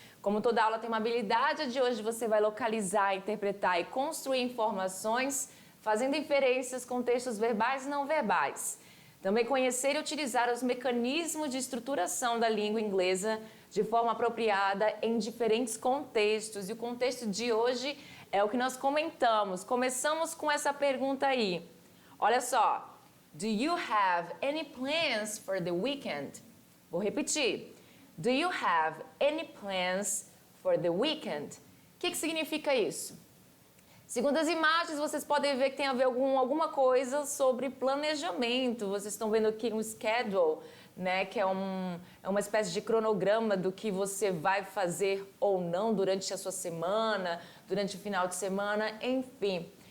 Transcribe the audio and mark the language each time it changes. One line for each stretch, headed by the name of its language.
Portuguese: Como toda aula tem uma habilidade, de hoje você vai localizar, interpretar e construir informações fazendo inferências com textos verbais e não verbais. Também conhecer e utilizar os mecanismos de estruturação da língua inglesa de forma apropriada em diferentes contextos. E o contexto de hoje é o que nós comentamos. Começamos com essa pergunta aí. Olha só.
English: Do you have any plans for the weekend?
Portuguese: Vou repetir.
English: Do you have any plans for the weekend?
Portuguese: O que significa isso? Segundo as imagens, vocês podem ver que tem a ver alguma coisa sobre planejamento. Vocês estão vendo aqui um schedule, né, que é uma espécie de cronograma do que você vai fazer ou não durante a sua semana, durante o final de semana, enfim.